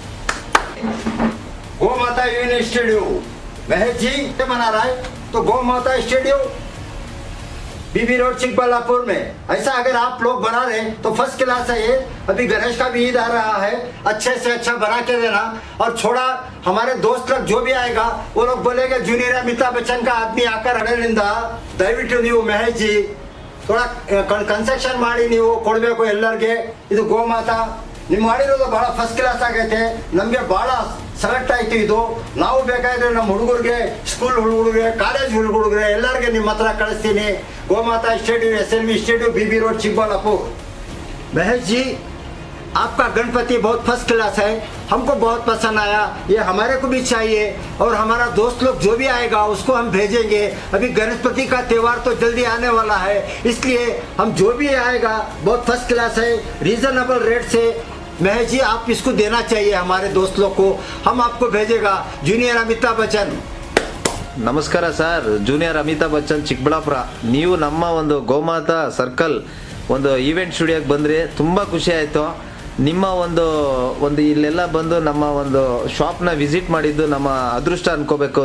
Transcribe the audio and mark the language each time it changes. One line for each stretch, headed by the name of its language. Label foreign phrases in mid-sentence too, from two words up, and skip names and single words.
Hindi: गौ माता यूनियन स्टेडियम महेश जी बना रहा है, तो गौ माता स्टेडियम बीबी रोड, चिकबल्लापुर में ऐसा अगर आप लोग बना रहे तो
English: first class
Hindi: है ये। अभी गणेश का भी ईद आ रहा है, अच्छे से अच्छा बना के देना। और छोड़ा हमारे दोस्त लोग जो भी आएगा वो लोग बोलेंगे जूनियर अमिताभ बच्चन का आदमी आकर
Kannada: ಹಣೆಯಿಂದ ದಯವಿಟ್ಟು ನೀವು ಮಹೇಶ್ ಜಿ थोड़ा ಕನ್ಸ್ಟ್ರಕ್ಷನ್ ಮಾಡಿ ನೀವು ಕೊಡಬೇಕು ಎಲ್ಲರಿಗೆ। ಇದು ಗೋಮಾತಾ ನೀವು ಮಾಡಿರೋದು ಬಹಳ
English: first class
Kannada: ಆಗೈತೆ, ನಮಗೆ ಬಹಳ ಸೆಲೆಕ್ಟ್ ಆಯ್ತು ಇದು। ನಾವು ಬೇಕಾದ್ರೆ ನಮ್ಮ ಹುಡುಗರಿಗೆ, ಸ್ಕೂಲ್ ಹುಡುಗರಿಗೆ, ಕಾಲೇಜ್ ಹುಡುಗರಿಗೆ ಎಲ್ಲರಿಗೆ ನಿಮ್ಮ ಹತ್ರ ಕಳಿಸ್ತೀನಿ।
Hindi: गोमाता स्टेडियम, SLV स्टेडियम, बीबी रोड, चिकबल्लापुर। महेश जी आपका गणपति बहुत
English: first class
Hindi: है, हमको बहुत पसंद आया। ये हमारे को भी चाहिए और हमारा दोस्त लोग जो भी आएगा उसको हम भेजेंगे। अभी गणपति का त्यौहार तो जल्दी आने वाला है, इसलिए हम जो भी आएगा बहुत
English: first class
Hindi: है,
English: reasonable rate
Hindi: से। महेश जी आप इसको देना चाहिए हमारे दोस्त लोग को, हम आपको भेजेगा। जूनियर अमिताभ बच्चन।
Kannada: ನಮಸ್ಕಾರ ಸರ್, ಜೂನಿಯರ್ ಅಮಿತಾಬ್ ಬಚ್ಚನ್ ಚಿಕ್ಕಬಳ್ಳಾಪುರ। ನೀವು ನಮ್ಮ ಒಂದು ಗೋಮಾತಾ ಸರ್ಕಲ್ ಒಂದು ಈವೆಂಟ್ ಸ್ಟುಡಿಯೋಗೆ ಬಂದ್ರಿ, ತುಂಬ ಖುಷಿ ಆಯಿತು। ನಿಮ್ಮ ಒಂದು ಇಲ್ಲೆಲ್ಲ ಬಂದು ನಮ್ಮ ಒಂದು ಶಾಪ್ನ ವಿಸಿಟ್ ಮಾಡಿದ್ದು ನಮ್ಮ ಅದೃಷ್ಟ ಅನ್ಕೋಬೇಕು।